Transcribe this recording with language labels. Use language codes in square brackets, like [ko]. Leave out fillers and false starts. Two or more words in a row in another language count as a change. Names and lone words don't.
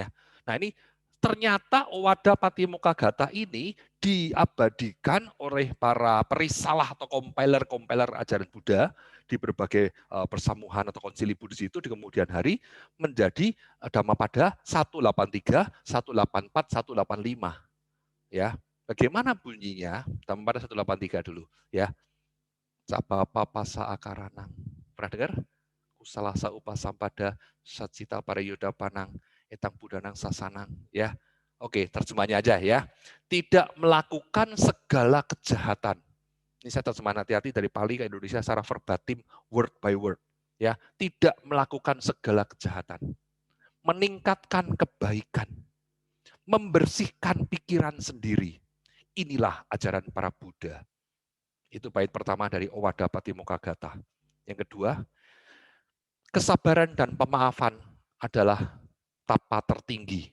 [id] Nah ini ternyata Owada Patimokkha Gatha ini diabadikan oleh para perisalah atau kompiler ajaran Buddha di berbagai persamuhan atau konsili Buddhis itu di kemudian hari menjadi Dhammapada 183, 184, 185. Ya, bagaimana bunyinya? Dhammapada 183 dulu ya. [pi] Sabapa pasa akaranang. [id] Pernah dengar? [pi] Kusalasa upasampada sacita parayuda panang etang budanang sasanang ya. [id] Oke, terjemahnya aja ya. Tidak melakukan segala kejahatan. Ini saya terjemahan hati-hati dari Pali ke Indonesia secara verbatim, [en] word by word. [id] Ya, tidak melakukan segala kejahatan. Meningkatkan kebaikan. Membersihkan pikiran sendiri. Inilah ajaran para Buddha. Itu bait pertama dari Owada Patimokkha Gatha. Yang kedua, kesabaran dan pemaafan adalah tapa tertinggi.